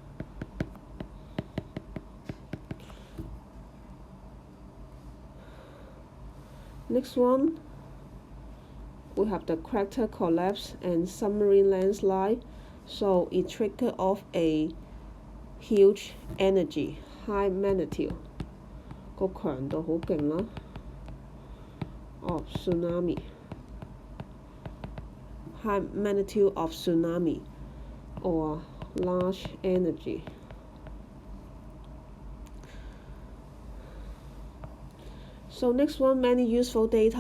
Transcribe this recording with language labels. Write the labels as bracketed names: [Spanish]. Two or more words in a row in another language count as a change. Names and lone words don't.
[English] Next one, we have the crater collapse and submarine landslide. So it triggered off a huge energy, high magnitude. [Cantonese] 個強度好勁啦 [English] of tsunami. High magnitude of tsunami or large energy. So next one, many useful data.